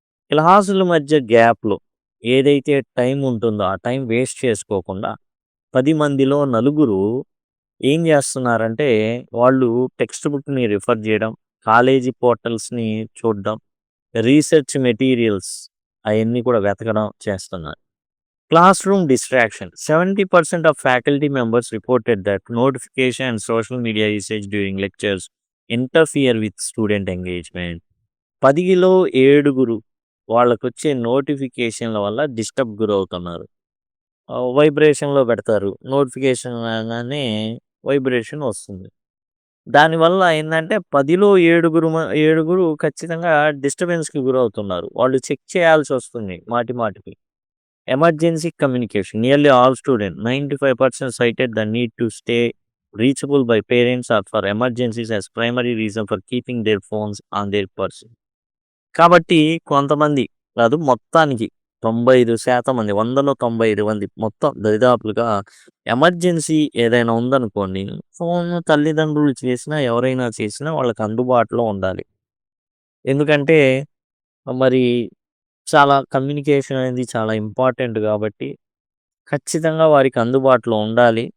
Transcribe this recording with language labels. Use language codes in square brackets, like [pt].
[te] క్లాసుల మధ్య గ్యాప్‌లో ఏదైతే టైం ఉంటుందో ఆ టైం వేస్ట్ చేసుకోకుండా 10 మందిలో నలుగురు ఏం చేస్తున్నారంటే వాళ్ళు టెక్స్ట్ బుక్‌ని రిఫర్ చేయడం, కాలేజీ పోర్టల్స్‌ని చూడడం, రీసెర్చ్ మెటీరియల్స్ అయన్నీ కూడా వెతకడం చేస్తున్నారు. [en] Classroom distraction. 70% of faculty members reported that notification and social media usage during lectures interfere with student engagement. [te] 10లో 7 వాళ్ళకొచ్చే నోటిఫికేషన్ల వల్ల డిస్టర్బ్ గురవుతున్నారు. వైబ్రేషన్‌లో పెడతారు. నోటిఫికేషన్ రాగానే వైబ్రేషన్ వస్తుంది. దానివల్ల ఏందంటే 10లో 7 ఖచ్చితంగా డిస్టర్బెన్స్‌కి గురవుతున్నారు. వాళ్ళు చెక్ చేయాల్సొస్తుంది మాటిమాటికి. [en] Emergency communication. Nearly all students, 95% cited the need to stay reachable by parents or for emergencies as primary reason for keeping their phones on their person. [te] కాబట్టి కొంతమంది కాదు మొత్తానికి 95% మంది 100లో 95 మంది మొత్తం దరిదాపులుగా ఎమర్జెన్సీ ఏదైనా ఉందనుకోండి, ఫోన్ తల్లిదండ్రులు చేసినా, ఎవరైనా చేసినా వాళ్ళకి అందుబాటులో ఉండాలి. ఎందుకంటే మరి చాలా కమ్యూనికేషన్ అనేది చాలా ఇంపార్టెంట్ కాబట్టి ఖచ్చితంగా వారికి అందుబాటులో ఉండాలి.